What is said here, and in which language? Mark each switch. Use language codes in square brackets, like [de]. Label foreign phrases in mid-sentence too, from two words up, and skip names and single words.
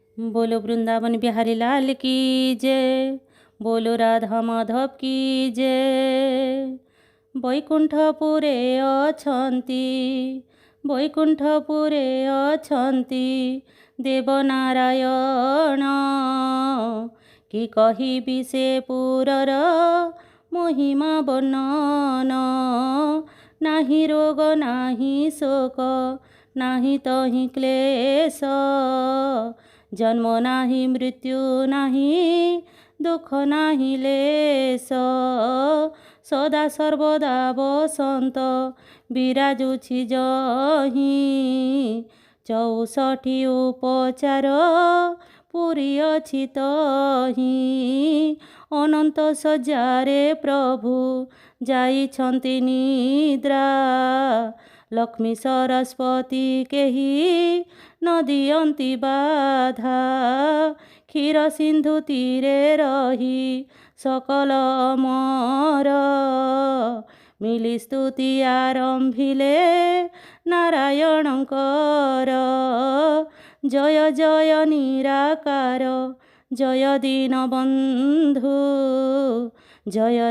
[hi] बोलो वृंदावन बिहारी लाल की जय। बोलो राधा माधव की जय। [or] ବୈକୁଣ୍ଠପୁରେ ଅଛନ୍ତି ବୈକୁଣ୍ଠପୁରେ ଅଛନ୍ତି ଦେବନାରାୟଣ କି କହିବି ସେ ପୁରର ମହିମା ବର୍ଣ୍ଣନ। ନାହିଁ ରୋଗ ନାହିଁ ଶୋକ ନାହିଁ ତହିଁ କ୍ଲେଶ ଜନ୍ମ ନାହିଁ ମୃତ୍ୟୁ ନାହିଁ ଦୁଃଖ ନାହିଁ ଲେଶ ସଦା ସର୍ବଦା ବସନ୍ତ ବିରାଜୁଛି ଯହିଁ 64 ଉପଚାର ପୁରି ଅଛି ତହିଁ ଅନନ୍ତ ସଜ୍ଜାରେ ପ୍ରଭୁ ଯାଇଛନ୍ତି ନିଦ୍ରା ଲକ୍ଷ୍ମୀ ସରସ୍ୱତୀ କେହି ନ ଦିଅନ୍ତି ବାଧା କ୍ଷୀର ସିନ୍ଧୁ ତୀରେ ରହି ସକଳ ଅମର ମିଳି ସ୍ତୁତି ଆରମ୍ଭିଲେ ନାରାୟଣକର ଜୟ ଜୟ ନିରାକାର ଜୟ ଦୀନବନ୍ଧୁ ଜୟ